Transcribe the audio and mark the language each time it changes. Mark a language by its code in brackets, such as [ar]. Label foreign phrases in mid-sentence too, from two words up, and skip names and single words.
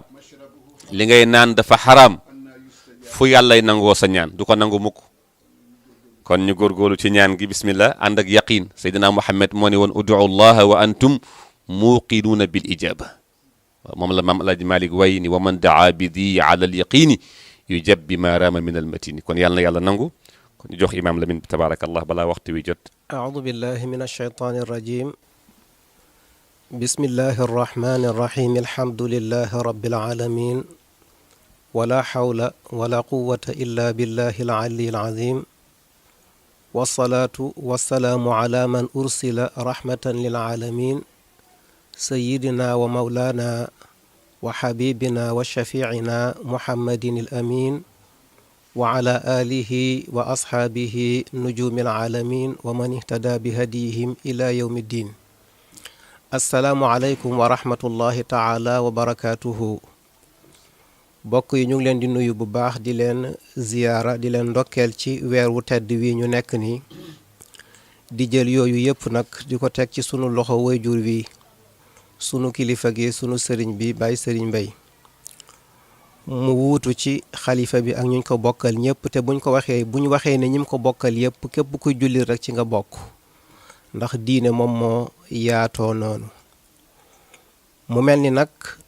[wo] li ngay naan dafa xaraam fu yàllay nangoo sa ñaan du ko nangu mukk kon ñu góorgóorlu ci ñaan gi bismillah ànd ak yaqin Seydina Muhammad moo ne woon [ar] ادعوا الله وأنتم موقنون بالإجابة [wo] moom la maam Alaaji Malick way ni [ar] ومن دعا بذي على اليقين يجاب بما رام من المتين [wo] kon yàlla na yàlla nangu kon ñu jox imam Lamine tabarakallah balaa waxtu wi jot [ar] أعوذ بالله من الشيطان الرجيم بسم الله الرحمن الرحيم الحمد لله رب العالمين ولا حول ولا قوة إلا بالله العلي العظيم والصلاة والسلام على من أرسل رحمة للعالمين سيدنا ومولانا وحبيبنا وشفيعنا محمد الأمين وعلى آله وأصحابه نجوم العالمين ومن اهتدى بهديهم إلى يوم الدين السلام عليكم ورحمة الله تعالى وبركاته [wo] bokk yi ñu ngi leen di nuyu bu baax di leen ziyaara di leen ndokkeel ci weer wu tedd wi ñu nekk nii di jël yooyu yëpp nag di ko teg ci sunu loxo wayjur wi sunu kilifa gi sunu sëriñ bi Baye Sëriñ Mbay mu wuutu ci xalifa bi ak ñu ko bokkal ñëpp te bu ñu waxee ne ñim ko bokkal yëpp képp kuy jullit rek ci nga bokk ndax diine moom moo yaatoo noonu mu mel ni nag